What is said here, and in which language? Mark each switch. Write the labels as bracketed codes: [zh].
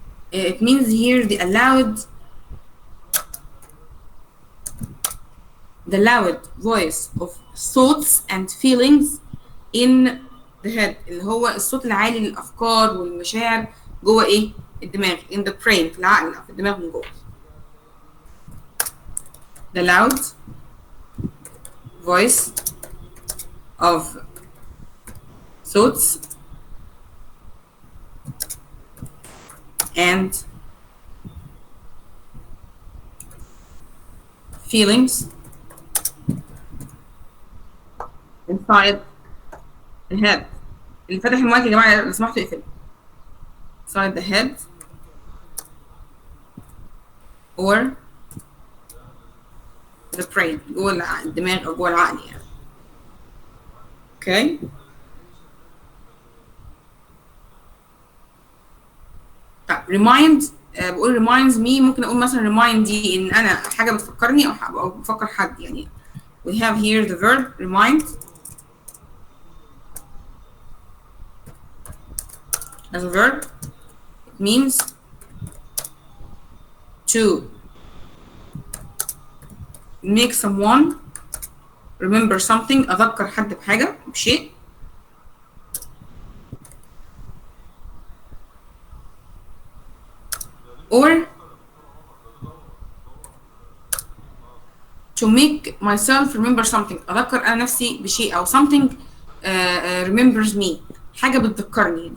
[en] It means here the loud voice of thoughts and feelings in the head، [ar] اللي هو الصوت العالي للأفكار والمشاعر جوه ايه؟ الدماغ. [en] in the brain، [ar] في العقل أو في الدماغ من جوه. [en] The loud voice of thoughts and feelings inside the head. [ar] اللي فاتح المايك يا جماعه لو سمحتوا اقفلوا. [en] inside the head or the brain، [ar] جوه الدماغ او جوه العقل يعني. اوكي طيب remind. بقول [en] reminds me، [ar] ممكن اقول مثلا remind دي ان انا حاجه بتفكرني او بفكر حد يعني. [en] we have here the verb remind as a verb. It means to make someone remember something. [ar] اذكر حد بحاجه بشيء. [en] or to make myself remember something. [ar] اذكر انا نفسي بشيء او [en] something remembers me، [ar] حاجه بتذكرني.